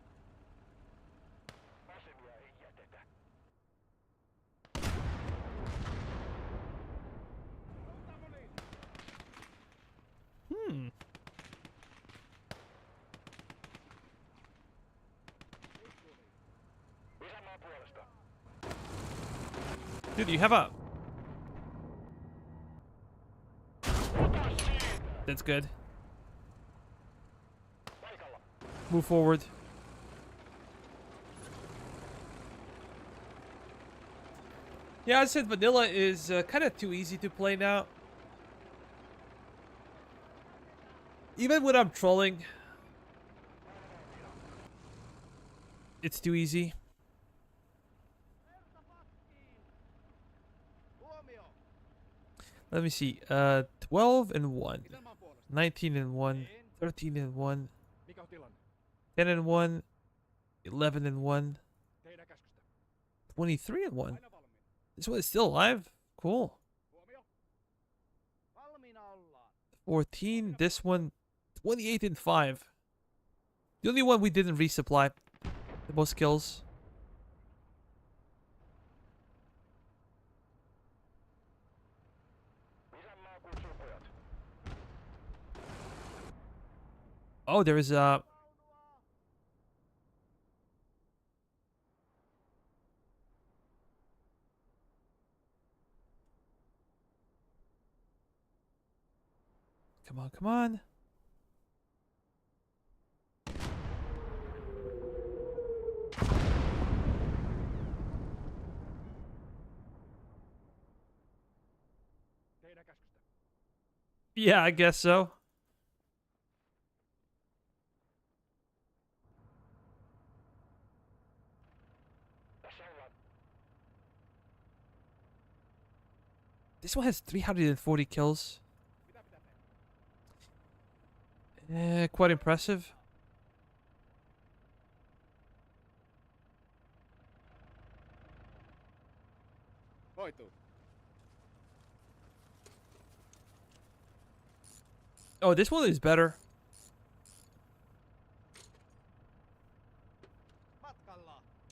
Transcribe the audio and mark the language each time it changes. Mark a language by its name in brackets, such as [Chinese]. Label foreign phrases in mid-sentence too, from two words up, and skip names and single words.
[Finnish] Asemia ei jätetä. Hmm. Isänmaan puolesta. [English] Dude, you have a... That's good. [Finnish] Paikalla. [English] Move forward. Yeah, I said vanilla is kind of too easy to play now. Even when I'm trolling, it's too easy. [Finnish] Verta pakkiin! Huomio! [English] Let me see. 12 and 1, [Finnish] Isänmaan puolesta. [English] 19 and 1, 13 and 1, [Finnish] Mikä on tilanne? [English] 10 and 1, 11 and 1, [Finnish] Teidän käskystä. [English] 23 and 1. [Finnish] Aina valmiina. [English] This one is still alive. Cool. [Finnish] Huomio. Valmiina ollaan. 14. [English] This one, 28 and 5. The only one we didn't resupply. The most kills. [Finnish] Isänmaa kutsuu pojat. [English] Oh, there is a... Come on, come on. [Finnish] Teidän käskystä. [English] Yeah, I guess so. [Finnish] Tässä ollaan. [English] This one has 340 kills. [Finnish] Mitä pitää tehdä? [English] Quite impressive. [Finnish] Hoituu. [English] Oh, this one is better. [Finnish] Matkalla!